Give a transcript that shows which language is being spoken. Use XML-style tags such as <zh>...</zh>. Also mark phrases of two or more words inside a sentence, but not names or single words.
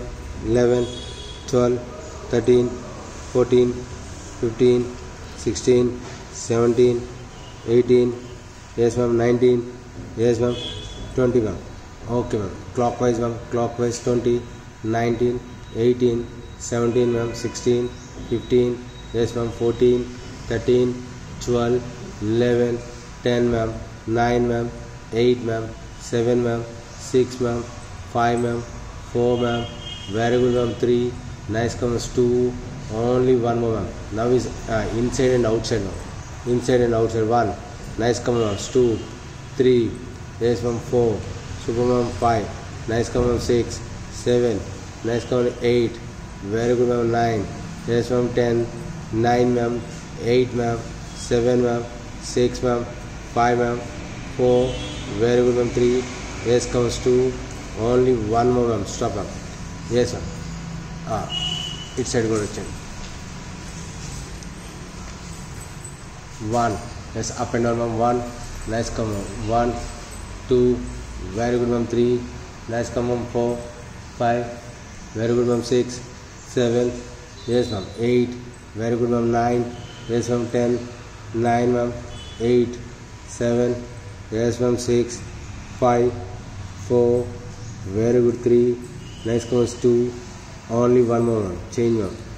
<en>11, 12, 13, 14, 15, 16, 17, 18, yes ma'am, 19, yes ma'am, 20 ma'am, okay ma'am, clockwise ma'am, clockwise 20, 19, 18, 17 ma'am, 16, 15, yes ma'am, 14, 13, 12, 11, 10 ma'am, 9 ma'am, 8 ma'am, 7 ma'am, 6 ma'am, 5 ma'am, 4 ma'am, very good ma'am, 3, nice comes 2, only one more ma'am, now is inside and outside ma'am, inside and outside, 1, nice come ma'am, 2, 3, yes ma'am, 4, super ma'am, 5, nice come ma'am, 6, 7, nice come ma'am, 8, very good ma'am, 9, yes ma'am, 10, 9 ma'am, 8 ma'am, 7 ma'am, 6 ma'am, 5 ma'am, 4, very good ma'am, 3, yes comes 2, only one more ma'am, stop ma'am, yes ma'am,</en> <te>ఇటు సైడ్ కూడా వచ్చండి,</te> <en>1, yes up and down ma'am, 1, nice come ma'am, 1, 2, very good ma'am, 3, nice come ma'am, 4, 5, very good ma'am, 6, 7, yes ma'am, 8, very good ma'am, 9, yes ma'am, 10, 9 ma'am, 8, 7, yes ma'am, 6, 5, 4, very good, 3, nice comes 2, only one more ma'am, change ma'am,</en>